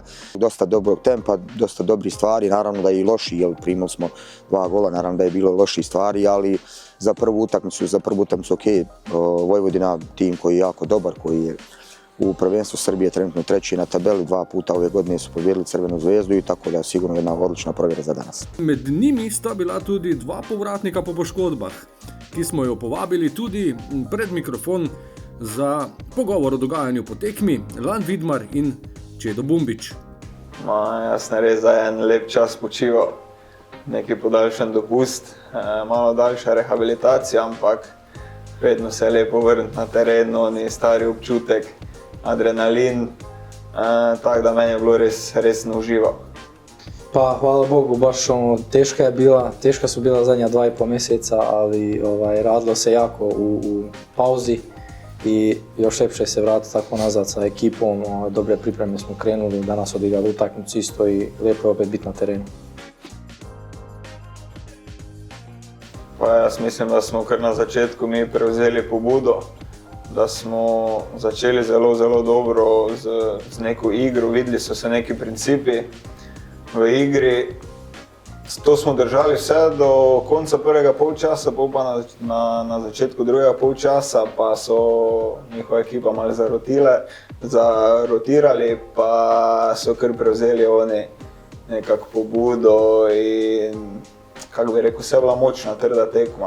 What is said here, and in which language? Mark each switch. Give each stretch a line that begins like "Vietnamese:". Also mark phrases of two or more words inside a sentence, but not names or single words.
Bosnian: Dosta dobrog tempa, dosta dobrih stvari, naravno da je i loši, jer primili smo 2 gola, naravno da je bilo loših stvari, ali za prvu utakmicu ok. Vojvodina, tim koji je jako dobar, koji je u prvenstvu Srbije trenutno 3. na tabeli, 2 puta ove godine su pobijedili Crvenu zvezdu i tako da je sigurno jedna odlična provjera za danas.
Slovenian: Med njimi sta bila tudi 2 povratnika po poškodbah, ki smo jo povabili tudi pred mikrofon za pogovor o dogajanju po tekmi, Lan Vidmar in Čedo Bumbić. Jaz sem res za en lep čas počival, neki podaljšan dopust, malo daljša rehabilitacija, ampak vedno se je lepo vrniti na teren, oni stari občutek, adrenalin, tako da meni je bilo res nauživo.
Bosnian: Pa hvala Bogu, baš teška su bila zadnja 2,5 mjeseca, ali radilo se jako u pauzi i još lepše se vratiti tako nazad sa ekipom, dobre pripreme smo krenuli, danas odigrali utakmicu isto i lijepo je opet biti na terenu.
Slovenian: Pa jaz mislim, da smo kar na začetku mi prevzeli pobudo, da smo začeli zelo dobro z neko igro, videli so se neki principi v igri. To smo držali vse do konca prvega polčasa, pa na začetku drugega polčasa pa so njihova ekipa malo zarotirali, pa so kar prevzeli oni nekako pobudo in kako bi rekel, vse je bila močna, trda tekma.